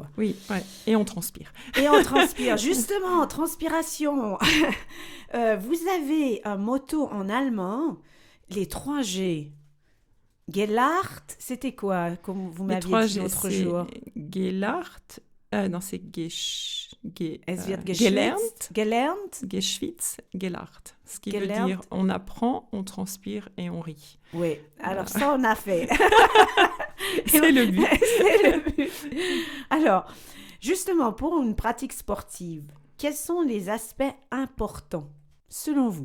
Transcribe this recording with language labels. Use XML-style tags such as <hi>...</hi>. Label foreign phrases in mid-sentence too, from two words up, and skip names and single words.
<fr>Oui, ouais. Et on transpire. Et on transpire. Justement, transpiration. Vous avez un motto en allemand, les 3 G. Gelacht, c'était quoi, comme vous m'aviez dit l'autre jour? Gelacht. Non, c'est</fr> <de>Es wird gelernt, gelernt. geschwitzt, gelacht.</de> <fr>Ce qui</fr> <de>Gelernt.</de> <fr>veut dire on apprend, on transpire et on rit. Oui, alors ça, on a fait. C'est le but. C'est le but. Alors, justement, pour une pratique sportive, quels sont les aspects importants, selon vous?</fr>